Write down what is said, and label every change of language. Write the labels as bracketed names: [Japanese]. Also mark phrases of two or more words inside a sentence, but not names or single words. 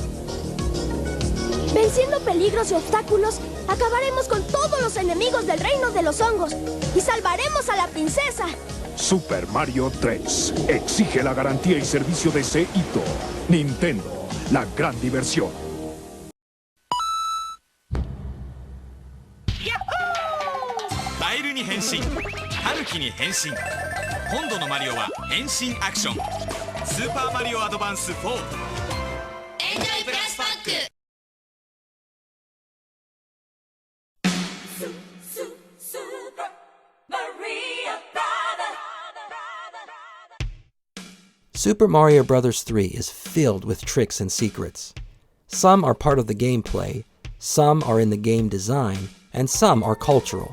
[Spanish] Venciendo peligros y obstáculos, acabaremos con todos los enemigos del reino de los hongos y salvaremos a la princesa. Super Mario 3 exige la garantía y servicio de Seito. Nintendo, la gran diversión. [Japanese] カエルに変身、タヌキに変身。今度のマリオは変身アクション。スーパーマリオアドバンス4。エンジョイプラスパック。 [English] Super Mario Bros. 3 is filled with tricks and secrets. Some are part of the gameplay, some are in the game design, and some are cultural.